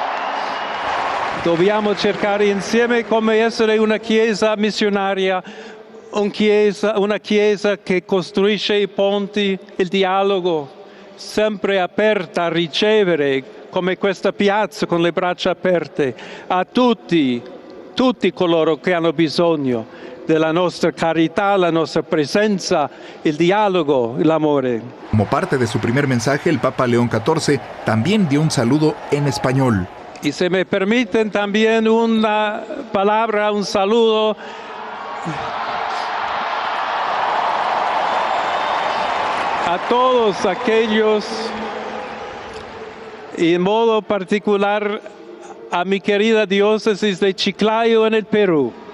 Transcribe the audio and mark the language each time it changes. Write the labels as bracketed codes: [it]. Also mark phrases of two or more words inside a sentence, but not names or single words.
[it] Dobbiamo cercare insieme come essere una chiesa missionaria, una chiesa che costruisce i ponti, il dialogo, sempre aperta a ricevere, come questa piazza con le braccia aperte, a tutti coloro che hanno bisogno della nostra carità, la nostra presenza, il dialogo, l'amore. [es] Como parte de su primer mensaje, el Papa León XIV también dio un saludo en español. Y si me permiten también una palabra, un saludo a todos aquellos, y en modo particular a mi querida diócesis de Chiclayo en el Perú.